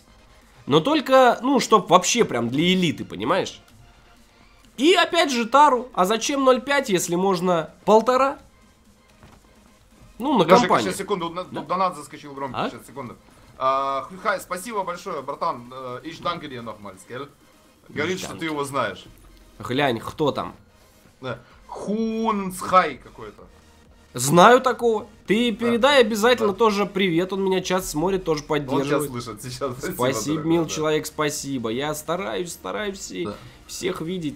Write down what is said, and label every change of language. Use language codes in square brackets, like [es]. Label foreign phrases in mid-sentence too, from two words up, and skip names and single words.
[ru] Но только, ну, чтоб вообще прям для элиты, понимаешь? И опять же тару. А зачем 0,5, если можно 1,5? Ну, на компанию. Сейчас, секунду, донат заскочил громко, сейчас, секунду. Хай, спасибо большое, братан. [de] Ich danke dir nochmals, gell? [ru] Говорит, что ты его знаешь. Глянь, кто там? Да. Хунцхай какой-то. Знаю такого. Ты передай обязательно тоже привет. Он меня часто смотрит, тоже поддерживает. Он сейчас слышит. Сейчас. Спасибо, мил человек, спасибо. Я стараюсь всех видеть.